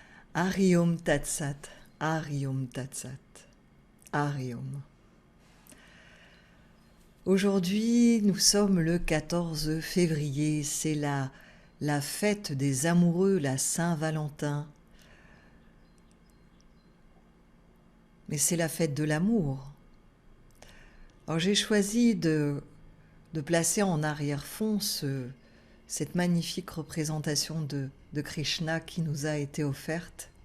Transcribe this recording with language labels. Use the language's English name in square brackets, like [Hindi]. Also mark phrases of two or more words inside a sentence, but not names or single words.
[Sanskrit] Hari Om Tat Sat, Hari Om Tat Sat, Hari Om. [French] Aujourd'hui, nous sommes le 14 février, c'est la fête des amoureux, la Saint-Valentin. Mais c'est la fête de l'amour. Alors j'ai choisi de placer en arrière-fond cette magnifique représentation de Krishna qui nous a été offerte.